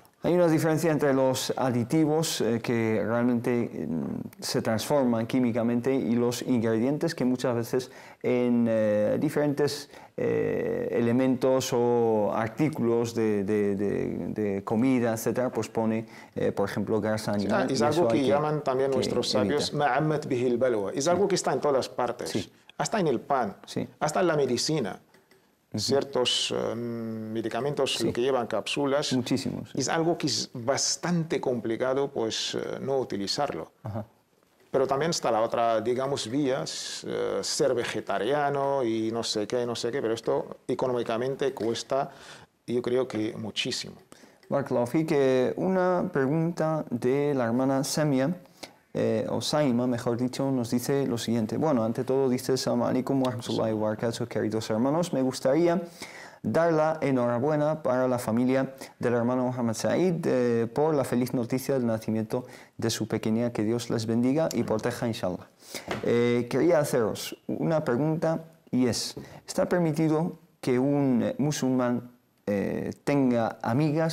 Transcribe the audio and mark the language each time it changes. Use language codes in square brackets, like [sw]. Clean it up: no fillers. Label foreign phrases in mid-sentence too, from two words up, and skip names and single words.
[es] Hay una diferencia entre los aditivos que realmente se transforman químicamente y los ingredientes que muchas veces en diferentes elementos o artículos de comida, etcétera, pues pone, por ejemplo, grasa animal. Es algo que llaman también nuestros sabios [ar] ما عمت به البلوى. [es] Es algo que está en todas partes, sí. Hasta en el pan, sí. hasta en la medicina. Ciertos medicamentos sí. lo que llevan cápsulas. Muchísimos. Sí. Es algo que es bastante complicado pues no utilizarlo. Ajá. Pero también está la otra, digamos, vía, ser vegetariano y no sé qué, pero esto económicamente cuesta, yo creo que muchísimo. [ar] بارك الله فيك, [es] una pregunta de la hermana Samia, o Saima, mejor dicho, nos dice lo siguiente. Bueno, ante todo dice: [ar] السلام عليكم ورحمة الله وبركاته, [es] queridos hermanos. Me gustaría dar la enhorabuena para la familia del hermano Mohammed Said por la feliz noticia del nacimiento de su pequeña. Que Dios les bendiga y proteja, inshallah. Quería haceros una pregunta y es: ¿está permitido que un musulmán tenga amigas?